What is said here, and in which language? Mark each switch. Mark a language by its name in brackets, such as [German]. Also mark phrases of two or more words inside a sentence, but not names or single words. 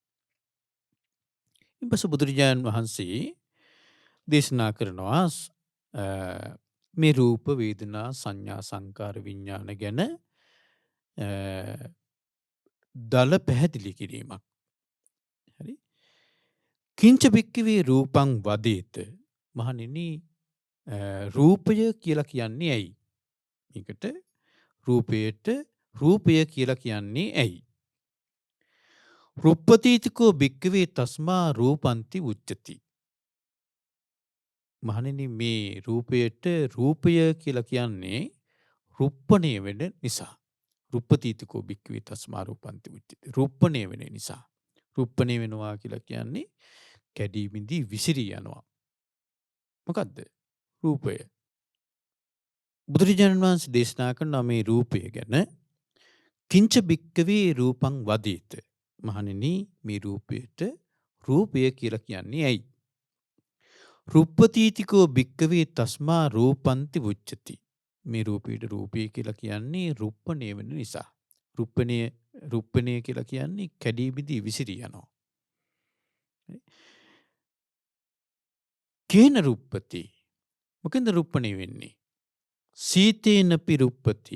[Sinhala] ඊට පස්සේ බුදුරජාණන් වහන්සේ දේශනා කරනවා මේ රූප වේදනා සංඥා සංකාර විඤ්ඤාණ ගැන දල පැහැදිලි කිරීමක්. හරි. [Pali] කිංච භික්ඛවේ රූපං වදේත. [Sinhala] මහණෙනි රූපය කියලා කියන්නේ ඇයි? මේකට රූපයට රූපය කියලා කියන්නේ ඇයි? [Pali] රුප්පතීතිකෝ භික්ඛවේ තස්මා රූපන්ති උච්චති. [Sinhala] මහණෙනි මේ රූපයට රූපය කියලා කියන්නේ රුප්පණය වෙන නිසා. [Pali] රුප්පතීතිකෝ භික්ඛවේ තස්මා රූපන්ති උච්චති. [Sinhala] රුප්පණය වෙන නිසා. රුප්පණය වෙනවා කියලා කියන්නේ කැඩී බිඳී විසිරී යනවා. මොකද්ද? රූපය. බුදුරජාණන් වහන්සේ දේශනා කරන මේ රූපය ගැන [Pali] කිංච භික්ඛවේ රූපං වදේත. [Sinhala] මහණෙනි මේ රූපයට රූපය කියලා කියන්නේ ඇයි? [Pali] රුප්පතීතිකෝ භික්ඛවේ තස්මා රූපන්ති උච්චති. [Sinhala] මේ රූපයට රූපය කියලා කියන්නේ රුප්පණය වෙන නිසා. රුප්පණය කියලා කියන්නේ කැඩී බිඳී විසිරී යනවා. [Pali] කේන රුප්පති. [Sinhala] මොකෙන්ද රුප්පණය වෙන්නේ? [Pali] සීතේන පිරුප්පති.